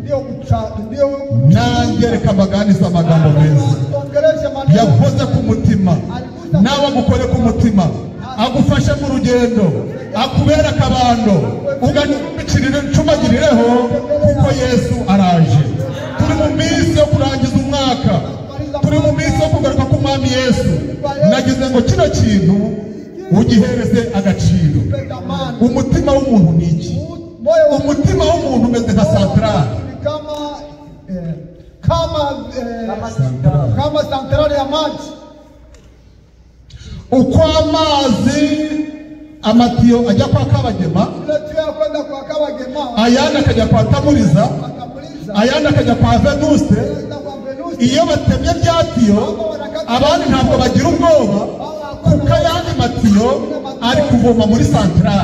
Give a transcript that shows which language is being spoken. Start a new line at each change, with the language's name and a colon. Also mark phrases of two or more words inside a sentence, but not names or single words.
Kinyarwanda: Nanjye reka amaganiza amagambo meza yakoze ku mutima, nawe agukore ku mutima, agufashe mu rugendo, akubera akabando, ucumagirireho kuko Yesu araje. Turi mu minsi yo kurangiza umwaka, turi mu minsi yo kugaruka k'umwami Yesu. Nagize ngo kino kintu ugihereze agaciro. Umutima w'umuntu ni iki? Umutima w'umuntu umeze nka santrale,
Swahili: kama santrale ya maji.
Kinyarwanda: uko amazi amatiyo ajya kwa Kabagema, ayandi akajya kwa Tamuriza, ayandi akajya kwa Venuste. Iyo batemye byatiyo abandi ntabwo bagira ubwoba kuko ayandi matiyo ari kuvoma muri santrale.